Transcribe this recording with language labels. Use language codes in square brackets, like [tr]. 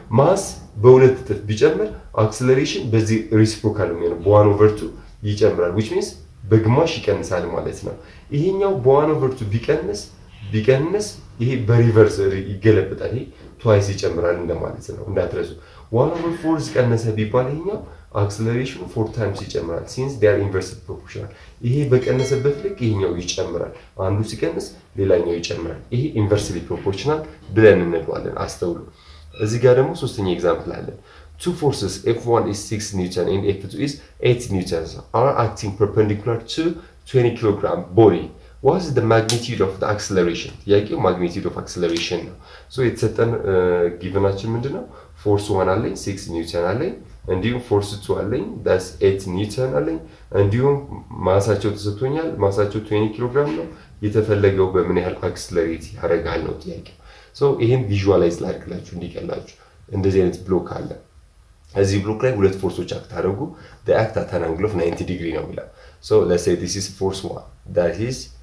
[am] ማስ በ2 እጥፍ ቢጨምር አክሰለሬሽን በዚህ ሪሲፕሮካል ነው የሚሆነው፣ በ1/2 ይጨምራል [en] which means [am] በግማሽ ይቀንሳል ማለት ነው። ይሄኛው በ1/2 ቢቀንስ ይሄ በሪቨርስ ይገለበጣል። ይሄ twice ይጨምራል እንደማለት ነው እንዳትረሱ። 1/4 ቀነሰ ቢባል ይሄኛው አክሰለሬሽኑ 4 ታይምስ ይጨምራል [en] since they are inversely proportional። [am] ይሄ በቀነሰበት ልክ ይሄኛው ይጨምራል። አንዱ ሲቀንስ ሌላኛው ይጨምራል። ይሄ inversely proportional ብለን እንለዋለን። አስተውሉ። እዚህ ጋር ደግሞ ሶስተኛ ኤግዛምፕል አለ። [en] Two forces F1 is 6 Newton and F2 is 8 newtons are acting perpendicular to 20 kg body. What is the magnitude of the acceleration? [am] ጥያቄው magnitude of acceleration ነው። ሶ የተሰጠን ጊቨናችን ምንድነው? ፎርስ 1 አለኝ 6 ኒውተን አለኝ፣ እንዲሁም ፎርስ 2 አለኝ that's 8 ኒውተን አለኝ፣ እንዲሁም ማሳቸው ተሰጥቶኛል። ማሳቸው 20 ኪሎ ግራም ነው። የተፈለገው በምን ያህል አክሰለሬት ያደርጋል ነው ጥያቄው። ሶ ይሄን ቪዥዋላይዝ ላድርግላችሁ እንዲቀላችሁ። እንደዚህ አይነት ብሎክ አለ። እዚህ ብሎክ ላይ ሁለት ፎርሶች አክት አደረጉ። [en] the act at an angle of 90 degree [am] ነው የሚለው። [en] so let's say this is force 1 that is